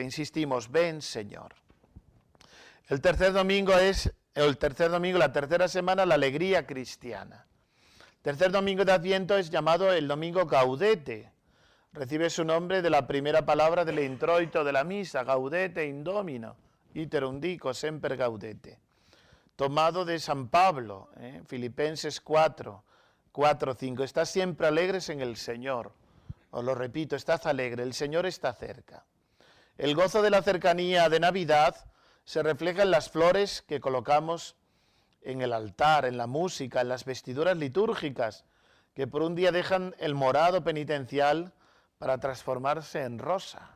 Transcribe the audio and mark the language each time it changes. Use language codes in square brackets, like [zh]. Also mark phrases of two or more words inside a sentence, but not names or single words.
[es] Insistimos: ven, Señor. El tercer domingo, la tercera semana, la alegría cristiana. El tercer domingo de Adviento es llamado el domingo Gaudete. Recibe su nombre de la primera palabra del introito de la misa: [la] Gaudete in Domino, iterum dico semper gaudete. [es] Tomado de San Pablo, Filipenses 4, 5. Estad siempre alegres en el Señor. Os lo repito, estad alegre, el Señor está cerca. El gozo de la cercanía de Navidad se refleja en las flores que colocamos en el altar, en la música, en las vestiduras litúrgicas, que por un día dejan el morado penitencial para transformarse en rosa.